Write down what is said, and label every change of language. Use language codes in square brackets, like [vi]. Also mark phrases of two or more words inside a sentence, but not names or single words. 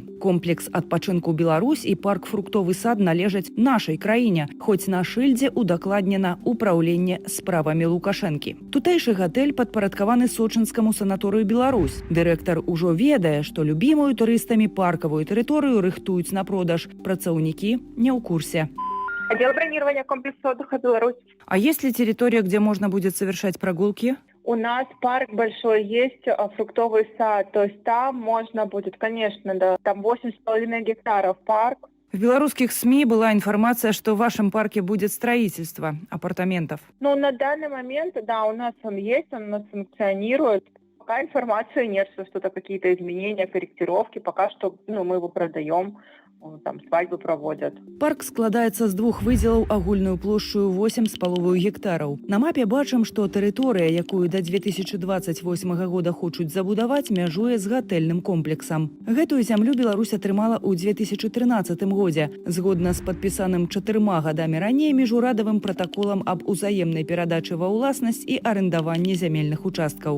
[be] Комплекс адпачынку «Беларусь» і парк «Фруктовы сад» належаць нашай краіне, хоць на шыльдзе удакладнена «Управленне справамі Лукашэнкі». Тутэйшы гатэль падпарадкаваны сочынскаму санаторыю «Беларусь». Дырэктар ужо ведае, што любімую турыстамі паркавую тэрыторыю рыхтуюць на продаж. Працаўнікі не ў курсе. [ru] Отдел бронирования комплекса отдыха «Беларусь». А есть ли территория, где можно будет совершать прогулки? У нас парк большой есть, фруктовый сад, то есть там можно будет, конечно, да, там 8,5 гектаров парк, В белорусских СМИ была информация, что в вашем парке будет строительство апартаментов. Ну, на данный момент, да, у нас он есть, он у нас функционирует. Пока информации нет, что что-то какие-то изменения, корректировки. Пока что, мы его продаем, там свадьбы проводят. [be] Парк складаецца з двух выдзелаў агульную плошчую 8,5 гектараў. На мапе бачым, што тэрыторыя, якую да 2028 года хочуць забудаваць, мяжуе з гатэльным комплексам. Гэтую зямлю Беларусь атрымала ў 2013 годзе, згодна з падпісаным 4 гадамі раней міжурадавым пратаколам аб узаемнай перадачы ва ўласнасць і арэндаванні зямельных участкаў.